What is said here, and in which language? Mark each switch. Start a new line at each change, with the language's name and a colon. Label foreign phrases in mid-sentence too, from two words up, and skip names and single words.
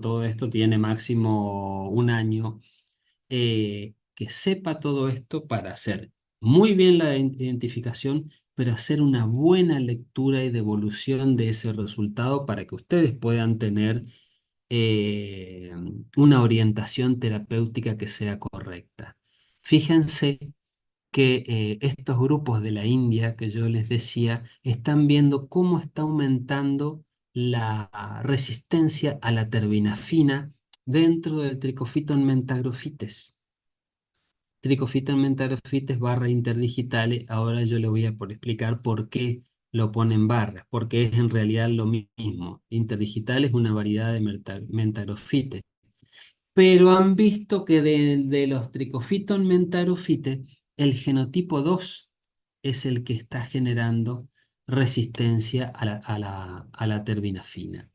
Spanish: Todo esto tiene máximo un año, que sepa todo esto para hacer muy bien la identificación, pero hacer una buena lectura y devolución de ese resultado para que ustedes puedan tener eh, una orientación terapéutica que sea correcta. Fíjense que estos grupos de la India que yo les decía están viendo cómo está aumentando la resistencia a la terbinafina dentro del Trichophyton mentagrophytes. Trichophyton mentagrophytes barra interdigitales. Ahora yo le voy a explicar por qué lo ponen barras, porque es en realidad lo mismo. Interdigital es una variedad de mentagrophytes, pero han visto que de los Trichophyton mentagrophytes, el genotipo 2 es el que está generando resistencia a la terbinafina.